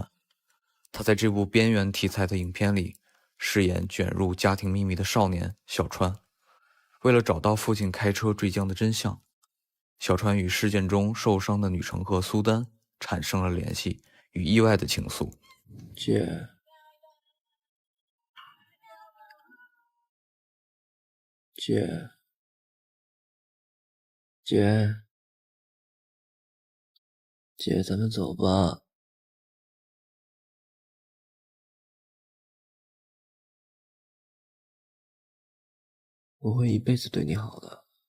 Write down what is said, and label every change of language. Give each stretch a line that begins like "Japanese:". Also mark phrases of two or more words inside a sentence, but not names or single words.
Chinese: 他在這部邊緣題材的影片裡，飾演捲入家庭秘密的少年小川。為了找到父親開車墜江的真相，小川與事件中受傷的女乘客蘇丹產生了聯繫與意外的情愫。姐，咱們走吧。我會一輩子對你好的。